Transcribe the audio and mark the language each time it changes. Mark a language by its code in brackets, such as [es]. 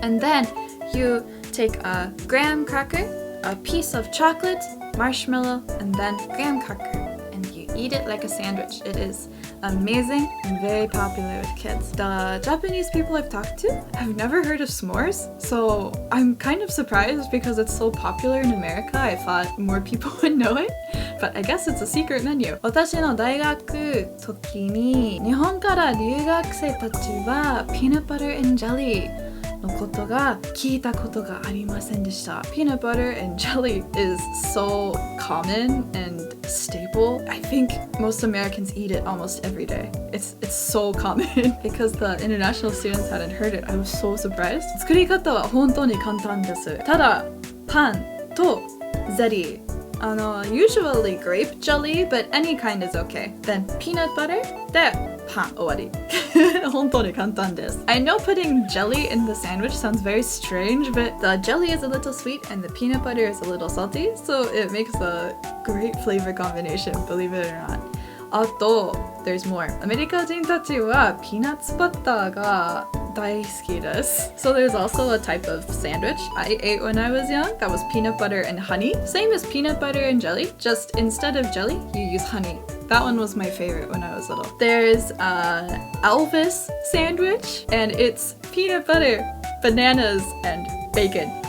[en] And then you take a graham cracker, a piece of chocolate, marshmallow, and then graham cracker, and you eat it like a sandwich. It is amazing and very popular with kids. The Japanese people I've talked to have never heard of s'mores, so I'm kind of surprised because it's so popular in America. I thought more people would know it, but I guess it's a secret menu. [ja] 私の大学時に日本から留学生たちはピーナッツバター&ジェリーのことが聞いたことがありませんでした。 [en] Peanut butter and jelly is so common and staple. I think most Americans eat it almost every day. It's so common. Because the international students hadn't heard it, I was so surprised. [ja] 作り方は本当に簡単です。ただ、パンとゼリー。 [en] usually grape jelly, but any kind is okay. Then peanut butter, [ja] で、パン終わり。本当に簡単です。 [en] I know putting jelly in the sandwich sounds very strange, but the jelly is a little sweet and the peanut butter is a little salty, so it makes a great flavor combination, believe it or not. [ja] あと [en] there's more [ja] アメリカ人たちはピーナッツバターが大好きです。 [en] So there's also a type of sandwich I ate when I was young that was peanut butter and honey. Same as peanut butter and jelly, just instead of jelly, you use honey. That one was my favorite when I was little. There's Elvis sandwich, and it's peanut butter, bananas, and bacon.